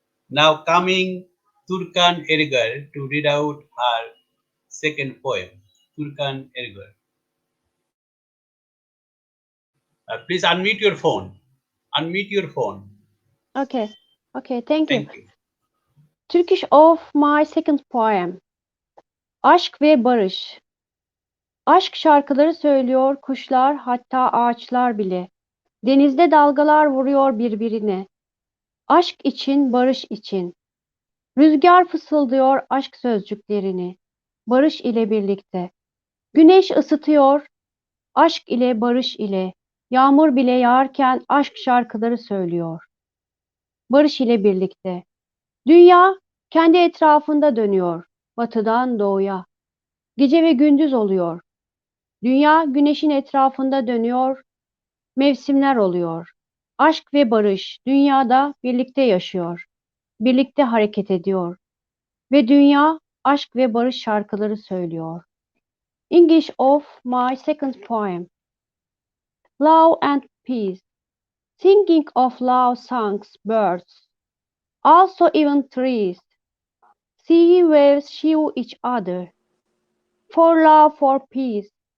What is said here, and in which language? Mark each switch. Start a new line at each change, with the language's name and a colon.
English: Now coming Türkan Ergör to read out her second poem. Türkan Ergör. Please unmute your phone. Unmute your phone. Okay. Okay, thank you. Thank you. Turkish of my second poem.
Turkish: Aşk ve barış. Aşk şarkıları söylüyor kuşlar, hatta ağaçlar bile. Denizde dalgalar vuruyor birbirine. Aşk için, barış için. Rüzgar fısıldıyor aşk sözcüklerini. Barış ile birlikte. Güneş ısıtıyor, aşk ile barış ile. Yağmur bile yağarken aşk şarkıları söylüyor. Barış ile birlikte. Dünya kendi etrafında dönüyor. Batıdan doğuya. Gece ve gündüz oluyor. Dünya güneşin etrafında dönüyor. Mevsimler oluyor. Aşk ve barış dünyada birlikte yaşıyor. Birlikte hareket ediyor. Ve dünya aşk ve barış şarkıları söylüyor.
English: English of my second poem. Love and peace. Thinking of love songs, birds. Also even trees. Sea waves shiver each other. For love, for peace.